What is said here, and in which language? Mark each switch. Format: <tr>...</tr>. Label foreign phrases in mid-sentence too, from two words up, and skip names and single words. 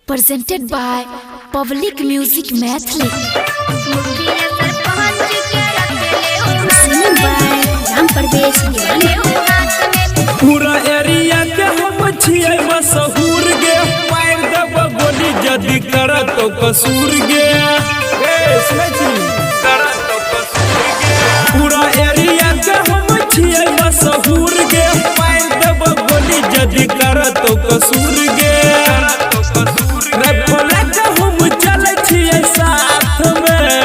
<en>presented by Public Music Mathli. Singing by Ram Parvesh</en> <mai>पूरा एरिया के हम छिए मशहूर गे मार देब गोली जदी कर तो कसूर गे पूरा एरिया के हम छिए मशहूर गे मार देब गोली जदी कर तो कसूर गे रे भोला के हम चले छिए साथ में</mai>